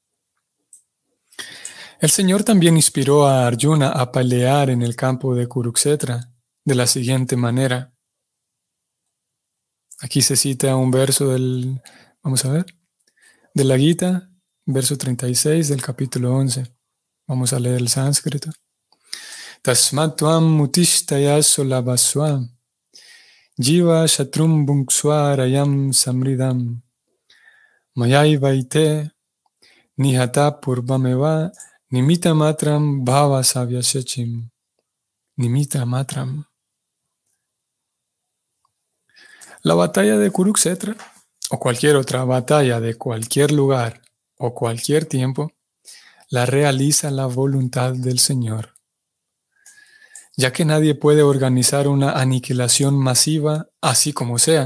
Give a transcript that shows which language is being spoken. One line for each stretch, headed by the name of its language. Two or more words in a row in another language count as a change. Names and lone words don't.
Spanish: El Señor también inspiró a Arjuna a pelear en el campo de Kurukshetra de la siguiente manera. Aquí se cita un verso de la Gita, verso 36 del capítulo 11. Vamos a leer el sánscrito.
Sanskrit: Tasmat tuam mutishtaya solabaswa jiva shatrum bunkswarayam samridam mayai vaite nihata purvameva nimita matram bhava savyasachim. Nimita matram.
Spanish: La batalla de Kurukshetra o cualquier otra batalla de cualquier lugar o cualquier tiempo la realiza la voluntad del Señor, ya que nadie puede organizar una aniquilación masiva así como sea.